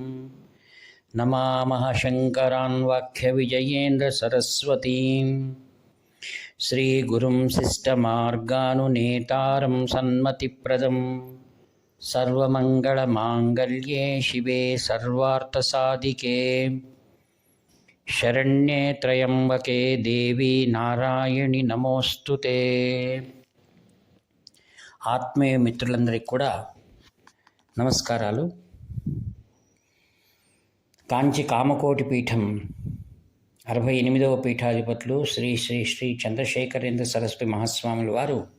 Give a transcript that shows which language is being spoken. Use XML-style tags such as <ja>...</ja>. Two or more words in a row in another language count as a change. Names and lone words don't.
<sa>नमामः शङ्करान् वाक्यविजयेन्द्रसरस्वतीं श्रीगुरुं शिष्टमार्गानुनेतारं सन्मतिप्रदं सर्वमङ्गलमाङ्गल्ये शिवे सर्वार्थसाधिके शरण्ये त्र्यंबके देवी నారాయణి నమోస్తుతే.</sa> <te>ఆత్మీయ మిత్రులందరికీ కూడా నమస్కారాలు. కాంచి కామకోటి పీఠం 68వ పీఠాధిపతులు శ్రీ శ్రీ శ్రీ చంద్రశేఖరేంద్ర సరస్వతి మహాస్వాముల వారు</te>